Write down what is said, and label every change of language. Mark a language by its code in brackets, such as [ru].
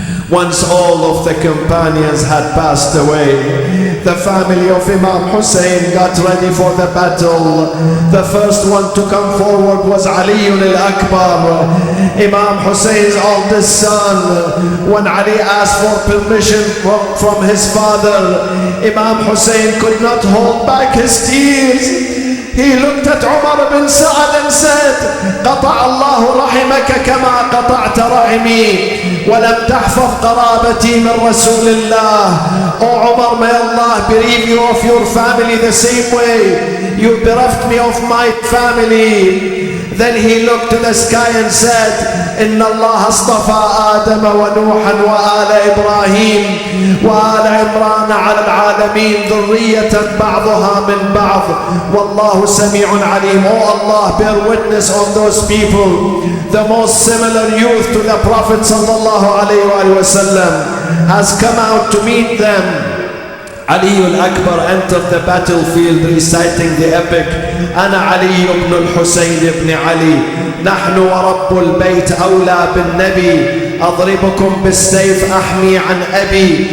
[en] Once all of the companions had passed away, the family of Imam Hussein got ready for the battle. The first one to come forward was Ali al-Akbar, Imam Hussein's oldest son. When Ali asked for permission from his father, Imam Hussein could not hold back his tears. He looked at Umar bin Sa'ad and said, [ar] "قطع الله رحمك كما قطعت رحمي ولم تحفظ قرابتي من رسول الله." [en] Oh Umar, may Allah bereave you of your family the same way you bereft me of my family. Then he looked to the sky and said, [ar] "إن الله اصطفى آدم ونوحا وآل إبراهيم وآل عمران على العالمين ذرية بعضها من بعض والله سميع عليم." [en] Oh Allah, bear witness on those people. The most similar youth to the Prophet sallallahu alaihi wasallam has come out to meet them. Ali al-Akbar entered the battlefield reciting the epic, [ar] "أنا علي ibn al-Husayn ibn Ali, نحن ورب البيت أولى بالنبي, أضربكم بالسيف أحمي عن أبي."